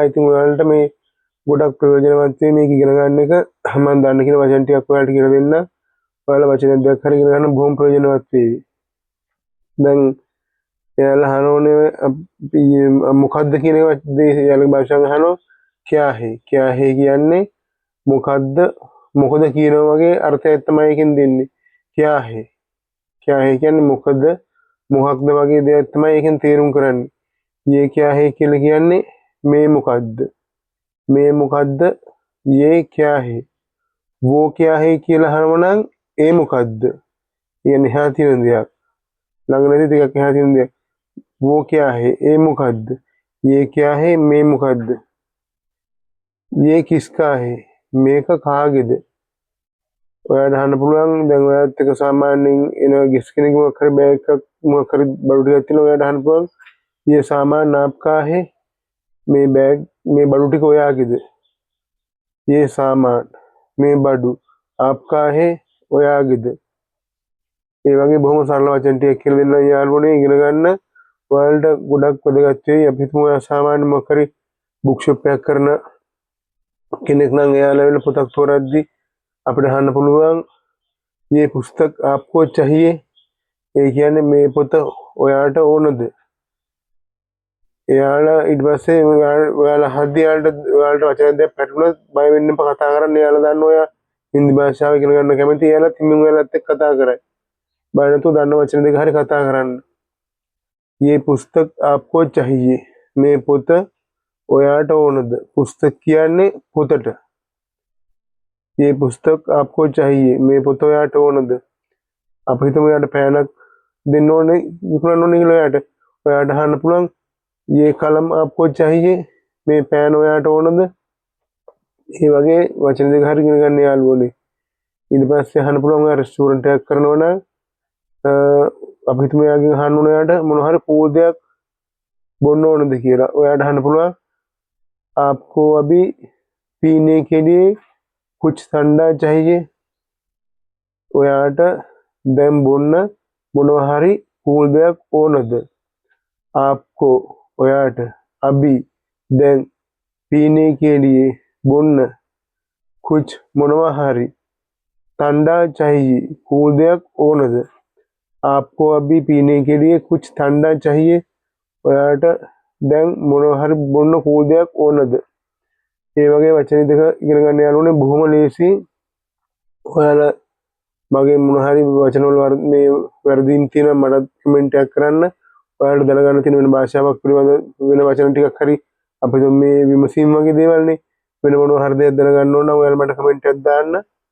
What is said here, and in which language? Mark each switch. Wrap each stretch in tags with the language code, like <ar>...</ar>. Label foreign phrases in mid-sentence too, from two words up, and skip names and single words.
<si>ඉතින් ඔයාලට මේ ගොඩක් ප්‍රයෝජනවත් වෙයි මේක ඉගෙන ගන්න එක. මම දන්න කියන වචන ටිකක් ඔයාලට කියලා දෙන්න. ඔයාලා වචන දෙකක් හරි ඉගෙන ගන්න බොහොම ප්‍රයෝජනවත් වෙයි. දැන් එයාලා අහනෝනේ මොකද්ද කියන එක එයාලගේ භාෂාවෙන් අහනවා</si> <hi>क्या है</hi> <si>කියන්නේ මොකද්ද මොකද කියනවා වගේ අර්ථයක් තමයි එකෙන් දෙන්නේ.</si> <hi>क्या है</hi> <si>කියන්නේ මොකක්ද වගේ දෙයක් තමයි එකෙන් තේරුම් කරන්නේ.</si> <hi>ये क्या है</hi> <si>කියලා කියන්නේ මේ මොකද්ද</si> <hi>ये क्या है वो क्या है</hi> <si>කියලා අහනවා නම් ඒ මොකද්ද කියන්නේ එහා තියෙන දෙයක් ළඟ නැති දෙයක් එහා තියෙන දෙයක්.</si> <hi>वो क्या है</hi> <si>ඒ මොකද්ද</si> <hi>ये क्या है</hi> <si>මේ මොකද්ද</si> <hi>ये किसका है</hi> <si>මේක කාගේද ඔයාලට අහන්න පුළුවන්. දැන් ඔයාලත් එක්ක සාමාන්‍යයෙන් එන ගෙස් කෙනෙක් මොකක් හරි බෑග් එකක් මොකක් හරි බඩු ටිකක් තියෙනවා. ඔයාලට අහන්න පුළුවන්</si> <hi>ये सामान आपका है</hi> <si>මේ බෑග් මේ බඩු ටික ඔයාගේද.</si> <hi>ये सामान</hi> <si>මේ බඩු</si> <hi>आपका है ඔයාගේද.</hi> <si>ඒ වගේ බොහොම සරල වචන ටිකක් කියලා දෙන්න යාළුවනේ ඉගෙන ගන්න. ඔයාලට ගොඩක් වැදගත් වෙයි. අපි හිතමු ඔයා සාමාන්‍ය මොකක් හරි බුක් ෂොප් එකක් කරන කෙනෙක් නම් එයාලා වෙන පොතක් තෝරද්දි අපිට අහන්න පුළුවන් මේ පුස්තක</si> <hi>आपको चाहिए</hi> <si>ඒ කියන්නේ මේ පොත ඔයාට ඕනද. එයාලා ඊට පස්සේ ඔයාලා හද්දි ඔයාලට වචන දෙයක් පැටලුණොත් බය වෙන්න එපා කතා කරන්න. එයාලා දන්න ඔයා හින්දි භාෂාව ඉගෙන ගන්න කැමති. එයාලා තිමින් ඔයාලත් එක්ක කතා කරයි. බය නැතුව දන්න වචන දෙක හරි කතා කරන්න.</si> <hi>ये पुस्तक आपको चाहिए</hi> <si>මේ පොත ඔයාට ඕනද. පුස්තක කියන්නේ පොතට.</si> <hi>ये पुस्तक आपको चाहिए</hi> <si>මේ පොත ඔයාට ඕනද. අපි හිතමු ඔයාට පෑනක් දෙන්න ඕනේ විකුණන්න ඕනේ කියලා ඔයාට අහන්න පුළුවන්</si> <hi>ये कलम आपको चाहिए</hi> <si>මේ පෑන ඔයාට ඕනද. ඒ වගේ වචන දෙක හරි ඉගෙන ගන්න යාළුවනේ. ඊට පස්සේ අහන්න පුළුවන් ඔයා රෙස්ටුරන්ට් එකක් කරනවා නම් අපි හිතමු එයාගෙන් අහන්න ඕනේ එයාට මොන හරි කූල් දෙයක් බොන්න ඕනද කියලා. ඔයාට අහන්න පුළුවන්</si> <hi>आपको अभी पीने के लिए कुछ ठंडा चाहिए</hi> <si>ඔයාට දැන් බොන්න මොනවා හරි කූල් දෙයක් ඕනද.</si> <hi>आपको ඔයාට अभी දැන් पीने के लिए බොන්න कुछ</hi> <si>මොනවා හරි</si> <hi>ठंडा चाहिए</hi> <si>කූල් දෙයක් ඕනද.</si> <hi>आपको अभी पीने के लिए कुछ ठंडा चाहिए</hi> <si>ඔයාට දැන් මොනවා හරි බොන්න කූල් දෙයක් ඕනද. ඒ වගේ වචන දෙක ඉගෙන ගන්න යාළුවනේ බොහොම ලේසි. ඔයාලා මගේ මොන හරි වචන වල මේ වැරදින් තියෙනවා මට කමෙන්ට් එකක් කරන්න. ඔයාලට දැනගන්න තියෙන වෙන භාෂාවක් පිළිබඳ වෙන වචන ටිකක් හරි අපිට මේ විමසීම් වගේ දේවල්නේ වෙන මොනවා හරි දෙයක් දැනගන්න ඕන නම් ඔයාලා මට කමෙන්ට් එකක් දාන්න.</si>